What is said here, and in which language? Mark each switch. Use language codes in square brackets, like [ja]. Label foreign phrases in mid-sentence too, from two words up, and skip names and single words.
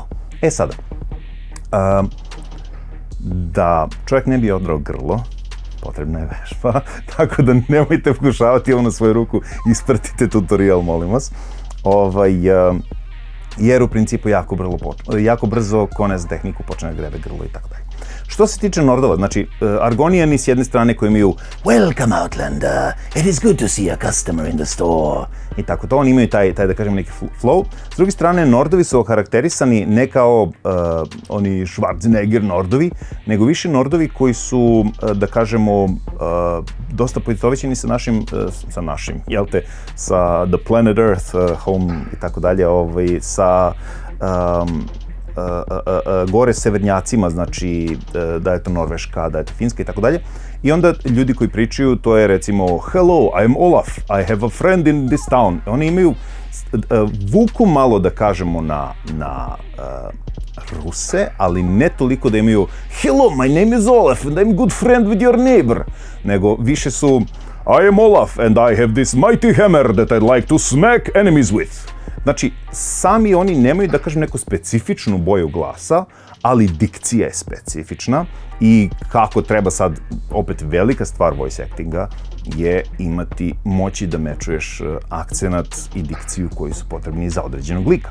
[sr] E sada, da čovjek ne bi odrao grlo, potrebna je vežba, tako da nemojte pokušavati ovo na svoju ruku, ispratite tutorial, molim vas. Jer u principu jako brzo ko ne zna tehniku počne da grebe grlo i tako dalje. Što se tiče Nordova, znači Argonijani s jedne strane koji imaju [en] Welcome Outlander, it is good to see a customer in the store [sr] i tako to, oni imaju taj da kažem neki flow. S druge strane, Nordovi su okarakterisani ne kao oni Schwarzenegger Nordovi, nego više Nordovi koji su, da kažemo, dosta poistovećeni sa našim, jel te, sa The Planet Earth, Home i tako dalje, sa gore severnjacima, znači da je to Norveška, da je to Finska i tako dalje. I onda ljudi koji pričaju, to je recimo [en] Hello, I am Olaf, I have a friend in this town. [sr] Oni imaju vuku malo, da kažemo, na Ruse, ali ne toliko da imaju [en] Hello, my name is Olaf and I'm good friend with your neighbor, [sr] nego više su [en] I am Olaf and I have this mighty hammer that I'd like to smack enemies with. [sr] Znači, sami oni nemaju, da kažem, neku specifičnu boju glasa, ali dikcija je specifična i kako treba sad, opet velika stvar [en] voice actinga [sr] je moći da mečuješ akcenat i dikciju koji su potrebni za određenog lika.